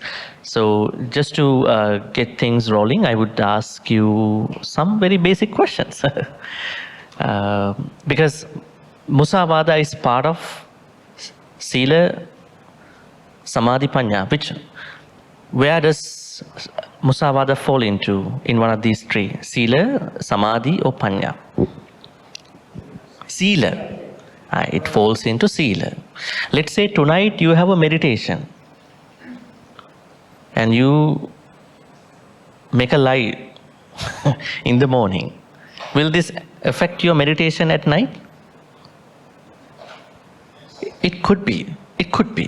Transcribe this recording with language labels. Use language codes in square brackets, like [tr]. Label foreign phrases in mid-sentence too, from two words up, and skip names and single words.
[en] So just to get things rolling, I would ask you some very basic questions. Because Musavada is part of [pi] Sila, Samadhi, Panya, [en] where does Musavada fall into in one of these three? [pi] Sila, Samadhi [en] or Panya? Sila. It falls into Sila. Let's say tonight you have a meditation and you make a lie in the morning. Will this affect your meditation at night? It could be. It could be.